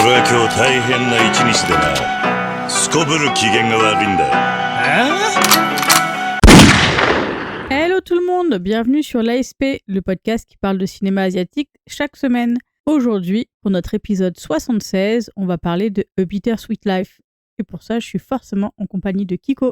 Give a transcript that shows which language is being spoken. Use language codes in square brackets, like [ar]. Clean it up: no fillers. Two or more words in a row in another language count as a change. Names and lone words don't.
[ja] 今日大変な一日でな。すこぶる機嫌が悪いんだよ。 [fr] Hello tout le monde, bienvenue sur l'ASP, le podcast qui parle de cinéma asiatique chaque semaine. Aujourd'hui, pour notre épisode 76, on va parler de A Bittersweet Life. Et pour ça, je suis forcément en compagnie de Kiko.